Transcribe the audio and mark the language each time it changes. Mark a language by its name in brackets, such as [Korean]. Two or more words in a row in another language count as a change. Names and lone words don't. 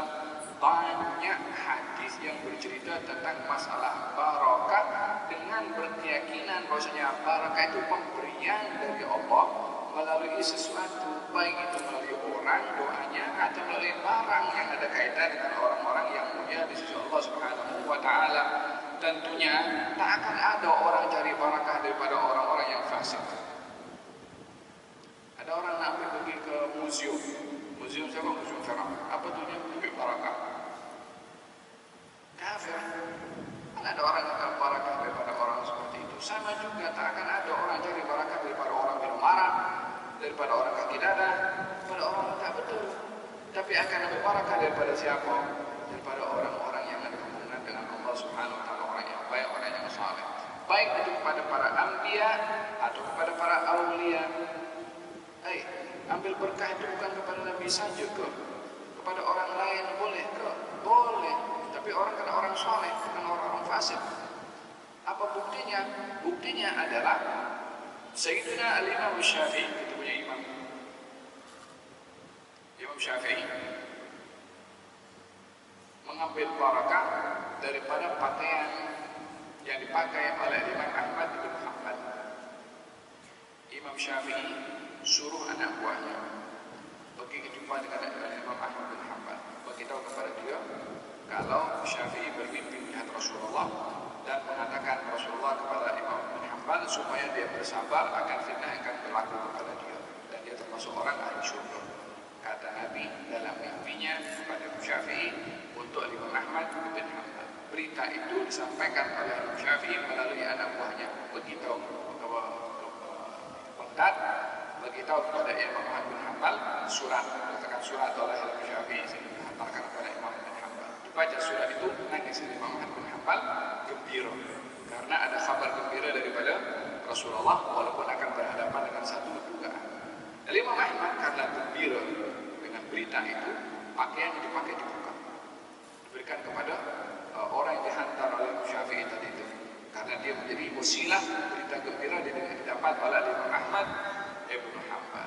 [Malay] Banyak hadis yang bercerita tentang masalah barakah dengan berkeyakinan bahwasanya barakah itu pemberian dari Allah melalui sesuatu, baik itu melalui orang doanya atau melalui barang yang ada kaitan dengan orang-orang yang mulia di sisi Allah [Arabic] سبحانه وتعالى. [Malay] Tentunya tak akan ada orang cari barakah daripada orang-orang yang fasik. Ada orang nak pergi ke museum. Museum siapa? Museum Firaun. Apa tujuannya mencari barakah? Kafir. Ada orang yang akan barakah daripada orang seperti itu. Sama juga tak akan ada orang cari barakah daripada orang minum arak, daripada orang kaki dada, daripada orang yang tak betul. Tapi akan ada barakah daripada siapa? Daripada orang-orang yang ada hubungan dengan Allah [Arabic] سبحانه وتعالى, [Malay] orang yang baik, orang yang saleh. Baik itu kepada para anbiya atau kepada para aulia. Ambil berkah itu bukan kepada Nabi saja ke? Kepada orang lain boleh ke? Boleh. Tapi orang kena orang saleh, bukan orang-orang fasik. Apa buktinya? Buktinya adalah Sayyidina Al-Imam Syafi'i, itu punya imam. Imam Syafi'i mengambil barakah daripada pakaian yang dipakai oleh Imam Ahmad bin Hanbal. Imam Syafi'i suruh anak buahnya pergi berjumpa dengan Imam Ahmad bin Hanbal, beritahu kepada dia kalau Syafi'i bermimpi melihat Rasulullah dan mengatakan Rasulullah kepada Imam bin Hanbal supaya dia bersabar akan fitnah yang akan berlaku kepada dia dan dia termasuk orang ahli syurga. Kata Nabi dalam mimpinya kepada Imam Syafi'i untuk Imam Ahmad bin Hanbal. Berita itu disampaikan oleh Imam Syafi'i melalui anak buahnya, beritahu beritahu kepada Imam Ahmad bin Hanbal surat, letakkan surat oleh Imam Syafi'i sehingga dihantarkan kepada Imam bin Hanbal. Dibaca surat itu, hadis Imam Ahmad bin Hanbal gembira karena ada kabar gembira daripada Rasulullah walaupun akan berhadapan dengan satu dugaan. Dan Imam Ahmad karena gembira dengan berita itu, pakaian yang dipakai dibuka, diberikan kepada orang yang dihantar oleh Syafi'i tadi itu, karena dia menjadi wasilah berita gembira didapat oleh Imam Ahmad bin Hanbal.